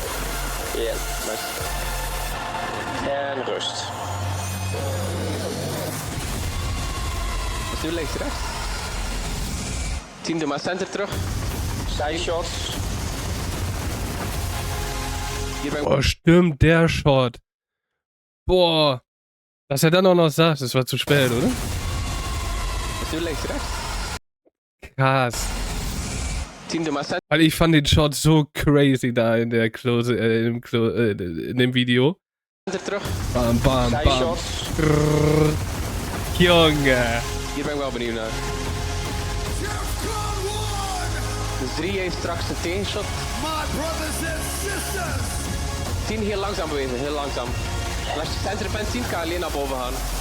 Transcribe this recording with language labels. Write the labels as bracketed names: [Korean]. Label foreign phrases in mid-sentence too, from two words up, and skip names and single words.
[English] Yes. Nice. [Dutch] En rust. Dus nu links-rechts. 10 maar center terug. [English] Side shots. [Dutch] Hier ben [German] Boah, stimmt, der Shot. Boah. Dass er dann auch noch sagt, es war zu spät, oder? Bist du links, rechts? Krass. [Dutch] 10 maar center. [German] Weil ich fand den Shot so crazy da in der in dem Video. [Dutch] Center terug. Bam, bam, Side bam. shots. Grrr. Jongen. Hier ben ik wel benieuwd naar. Dus 3 heeft straks de tegenshot. 10 heel langzaam bewegen, heel langzaam. En als je center bent, 10 kan je alleen naar boven gaan.